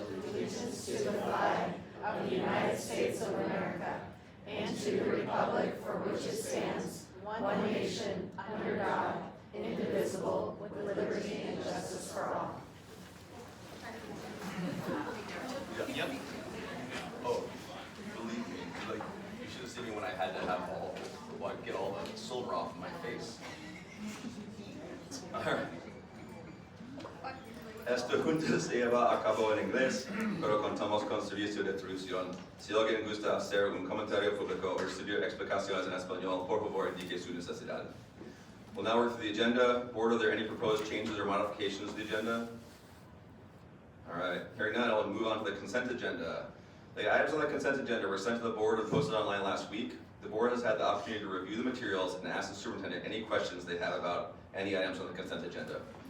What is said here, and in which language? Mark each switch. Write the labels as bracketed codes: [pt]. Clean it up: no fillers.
[en] Allegiance to the flag of the United States of America and to the republic for which it stands, one nation, under God, indivisible, with liberty and justice for all. Yep. Oh, believe me, like you should have seen me when I had to have get all the silver off my face. All right. [es] Esta junta se lleva a cabo en inglés, pero contamos con servicio de traducción. Si alguien gusta hacer un comentario público o recibir explicaciones en español, por favor indique su necesidad. [en] We'll now work through the agenda. Board, are there any proposed changes or modifications to the agenda? All right, hearing none, I'll move on to the consent agenda. The items on the consent agenda were sent to the board and posted online last week. The board has had the opportunity to review the materials and ask the superintendent any questions they have about any items on the consent agenda.